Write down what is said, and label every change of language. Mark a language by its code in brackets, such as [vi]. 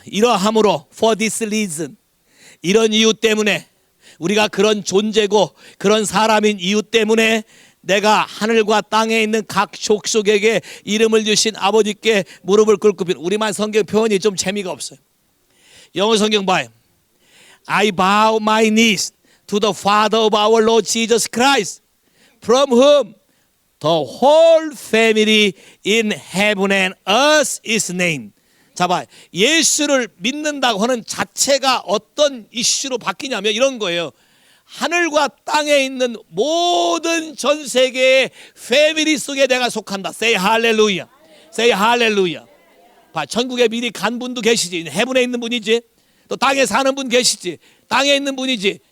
[ko] 이러함으로 [en] for this reason, [ko] 이런 이유 때문에, 우리가 그런 존재고 그런 사람인 이유 때문에 내가 하늘과 땅에 있는 각 족속에게 이름을 주신 아버지께 무릎을 꿇고 빌. 우리만 성경 표현이 좀 재미가 없어요. 영어 성경 봐요. [en] I bow my knees to the Father of our Lord Jesus Christ, from whom the whole family in heaven and earth is named. [ko] 자, 봐. 예수를 믿는다고 하는 자체가 어떤 이슈로 바뀌냐면 이런 거예요. 하늘과 땅에 있는 모든 전 세계의 패밀리 속에 내가 속한다. [en] Say hallelujah. Say hallelujah. [ko] 봐, 천국에 미리 간 분도 계시지. 해분에 있는 분이지. 또 땅에 사는 분 계시지. 땅에 있는 분이지.